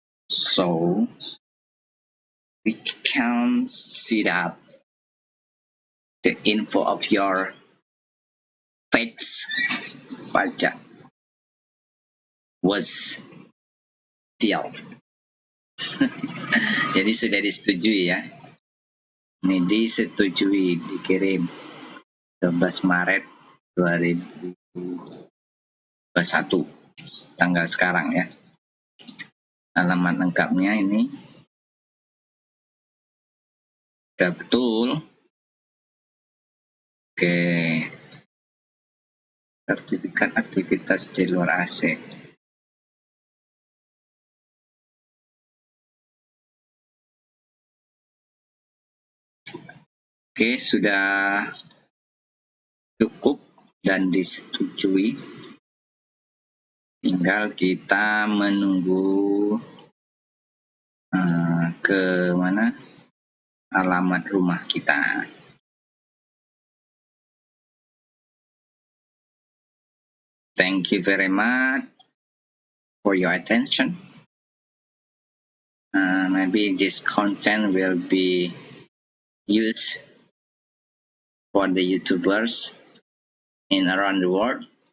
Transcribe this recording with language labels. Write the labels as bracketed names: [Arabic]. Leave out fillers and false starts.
[English] So we can see that the info of your tax [Indonesian] pajak [English] was sealed. [Indonesian] Jadi sudah disetujui ya. Ini disetujui, dikirim 12 Maret 2021, tanggal sekarang ya. Alamat lengkapnya ini sudah betul. Oke. Sertifikat aktivitas di luar AC. Oke, sudah cukup dan disetujui. Tinggal kita menunggu ke mana alamat rumah kita. [English] Thank you very much for your attention. Maybe this content will be used for the YouTubers in around the world.